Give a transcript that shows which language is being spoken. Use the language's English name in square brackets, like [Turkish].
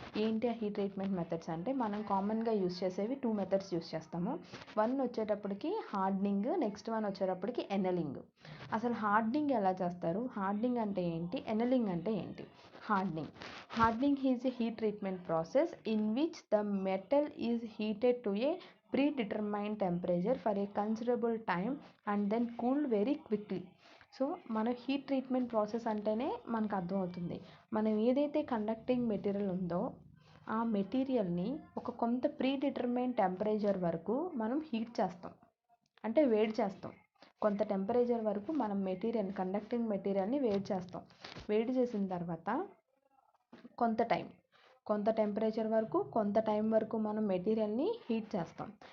[Telugu] ఏంటి ఆ heat treatment methods అంటే, మనం కామన్గా యూజ్ చేసేవి 2 మెథడ్స్ యూజ్ చేస్తాము. వన్ వచ్చేటప్పటికి హార్డనింగ్, నెక్స్ట్ వన్ వచ్చేటప్పటికి ఎనలింగ్. అసలు హార్డనింగ్ ఎలా చేస్తారు, హార్డనింగ్ అంటే ఏంటి, ఎనలింగ్ అంటే ఏంటి? [English] Hardening is a heat treatment process in which the metal is heated to a predetermined temperature for a considerable time and then cooled very quickly. [Telugu] So మన heat treatment process అంటేనే మనకు అర్థమవుతుంది, మనం ఏదైతే కండక్టింగ్ మెటీరియల్ ఉందో ఆ మెటీరియల్ని ఒక కొంత ప్రీడిటర్మైన్డ్ టెంపరేచర్ వరకు మనం హీట్ చేస్తాం, అంటే వేడి చేస్తాం. కొంత టెంపరేచర్ వరకు మనం కండక్టింగ్ మెటీరియల్ని వేడి చేసిన తర్వాత కొంత టెంపరేచర్ వరకు, కొంత టైం వరకు మనం మెటీరియల్ని హీట్ చేస్తాం.